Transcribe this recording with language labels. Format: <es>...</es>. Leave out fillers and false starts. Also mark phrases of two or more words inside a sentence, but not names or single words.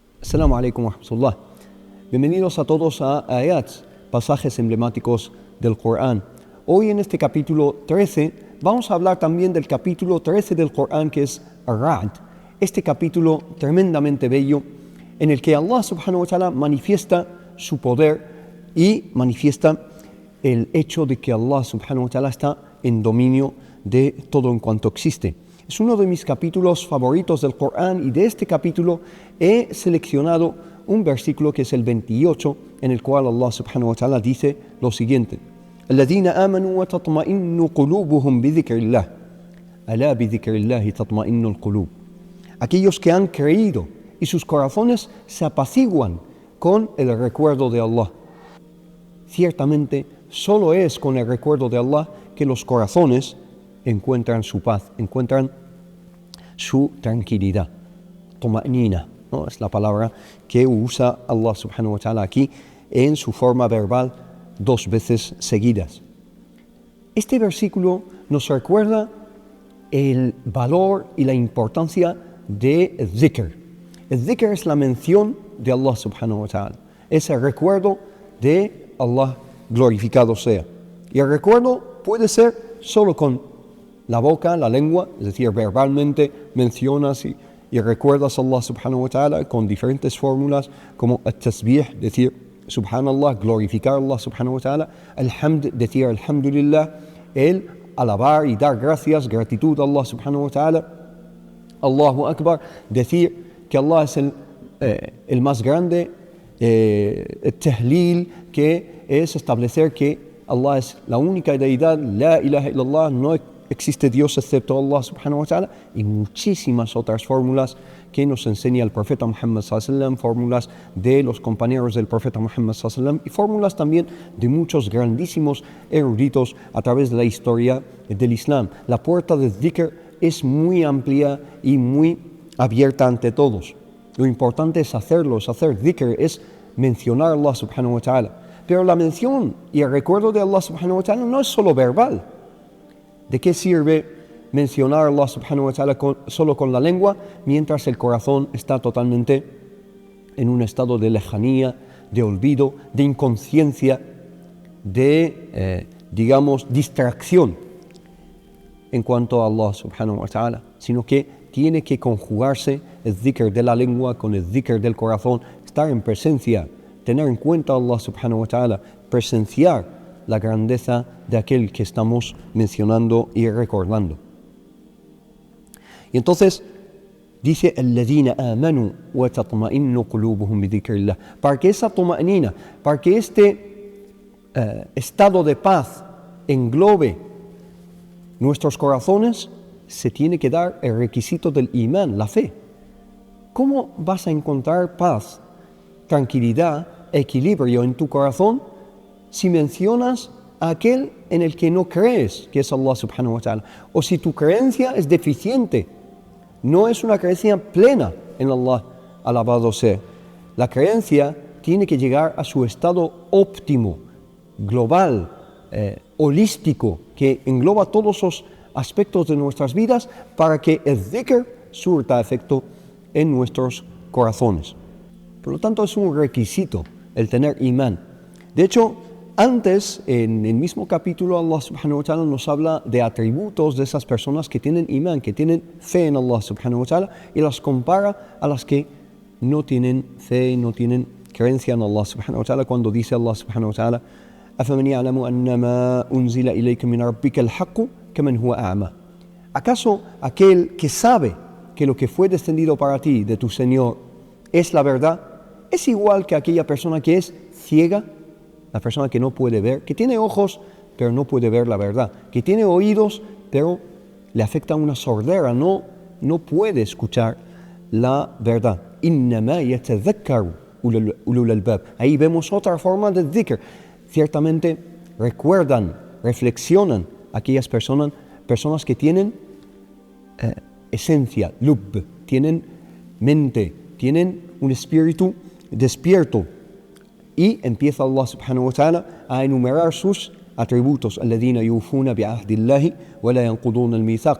<ar>السلام عليكم ورحمة الله.</ar> <es>Bienvenidos a todos a Ayats, pasajes emblemáticos del Corán. Hoy en este capítulo 13 vamos a hablar también del capítulo 13 del Corán, que es Ar-Ra'd. Este capítulo tremendamente bello en el que Allah</es> <ar>سبحانه وتعالى</ar> <es>manifiesta su poder y manifiesta el hecho de que Allah subhanahu wa ta'ala está en dominio de todo en cuanto existe. Es uno de mis capítulos favoritos del Corán y de este capítulo he seleccionado un versículo que es el 28, en el cual Allah</es> <ar>سبحانه وتعالى</ar> <es>dice lo siguiente:</es> <ar>الذين آمنوا وتطمئن قلوبهم بذكر الله ألا بذكر الله تطمئن القلوب.</ar> <es>Aquellos que han creído y sus corazones se apaciguan con el recuerdo de Allah. Ciertamente, solo es con el recuerdo de Allah que los corazones encuentran su paz, encuentran su tranquilidad. Tuma'nina, ¿no? Es la palabra que usa Allah</es> <ar>سبحانه وتعالى</ar> <es>aquí en su forma verbal 2 veces seguidas. Este versículo nos recuerda el valor y la importancia de dhikr. El dhikr es la mención de Allah</es> <ar>سبحانه وتعالى,</ar> <es>es el recuerdo de Allah, glorificado sea. Y el recuerdo puede ser solo con la boca, la lengua, es decir, verbalmente mencionas y recuerdas a Allah</es> <ar>سبحانه وتعالى</ar> <es>con diferentes fórmulas como al-tasbih, decir subhanallah, glorificar a Allah</es> <ar>سبحانه وتعالى,</ar> <es>al-hamd, decir alhamdulillah, el alabar y dar gracias, gratitud a Allah</es> <ar>سبحانه وتعالى, الله أكبر,</ar> <es>decir que Allah es el más grande, el tahlil, que es establecer que Allah es la única deidad,</es> <ar>لا إله إلا الله,</ar> <es>no existe Dios excepto Allah</es> <ar>سبحانه وتعالى,</ar> <es>y muchísimas otras fórmulas que nos enseña el profeta Muhammad</es> <ar>صلى الله عليه وسلم,</ar> <es>fórmulas de los compañeros del profeta Muhammad</es> <ar>صلى الله عليه وسلم</ar> <es>y fórmulas también de muchos grandísimos eruditos a través de la historia del Islam. La puerta del dhikr es muy amplia y muy abierta ante todos. Lo importante es hacerlo, es hacer dhikr, es mencionar a Allah</es> <ar>سبحانه وتعالى.</ar> <es>Pero la mención y el recuerdo de Allah</es> <ar>سبحانه وتعالى</ar> <es>no es solo verbal. ¿De qué sirve mencionar a Allah</es> <ar>سبحانه وتعالى</ar> <es>solo con la lengua mientras el corazón está totalmente en un estado de lejanía, de olvido, de inconsciencia, de, distracción en cuanto a Allah</es> <ar>سبحانه وتعالى?</ar> <es>Sino que tiene que conjugarse el dhikr de la lengua con el dhikr del corazón, estar en presencia, tener en cuenta a Allah</es> <ar>سبحانه وتعالى,</ar> <es>presenciar la grandeza de aquel que estamos mencionando y recordando. Y entonces dice</es> <ar>الذين آمنوا وتطمئن قلوبهم بذكر الله,</ar> <es>para que esa tuma'nina, para que este estado de paz englobe nuestros corazones, se tiene que dar el requisito del imán, la fe. ¿Cómo vas a encontrar paz, tranquilidad, equilibrio en tu corazón si mencionas a aquel en el que no crees, que es Allah</es> <ar>سبحانه وتعالى?</ar> <es>O si tu creencia es deficiente, no es una creencia plena en Allah, alabado sea. La creencia tiene que llegar a su estado óptimo, global, holístico, que engloba todos los aspectos de nuestras vidas para que el dhikr surta efecto en nuestros corazones. Por lo tanto, es un requisito el tener imán. De hecho, antes, en el mismo capítulo, Allah</es> <ar>سبحانه وتعالى</ar> <es>nos habla de atributos de esas personas que tienen imán, que tienen fe en Allah</es> <ar>سبحانه وتعالى,</ar> <es>y las compara a las que no tienen fe, no tienen creencia en Allah</es> <ar>سبحانه وتعالى,</ar> <es>cuando dice Allah</es> <ar>سبحانه وتعالى: أَفَمَنْ يَعْلَمُ أَنَّمَا أُنزِلَ إِلَيْكَ مِنْ رَبِّكَ الْحَقُّ كَمَنْ هُوَ أَعْمَى.</ar> <es>¿Acaso aquel que sabe que lo que fue descendido para ti de tu Señor es la verdad, es igual que aquella persona que es ciega? La persona que no puede ver, que tiene ojos pero no puede ver la verdad, que tiene oídos pero le afecta una sordera, no puede escuchar la verdad.</es> <ar>إِنَّمَا يَتَذَكَّرُ أولو الألباب.</ar> <es>Ahí vemos otra forma de dhikr. Ciertamente recuerdan, reflexionan aquellas personas que tienen esencia, lub, tienen mente, tienen un espíritu despierto. Y empieza Allah</es> <ar>سبحانه وتعالى</ar> <es>a enumerar sus atributos:</es> <ar>الذين يوفون بعهد الله ولا ينقضون الميثاق.</ar>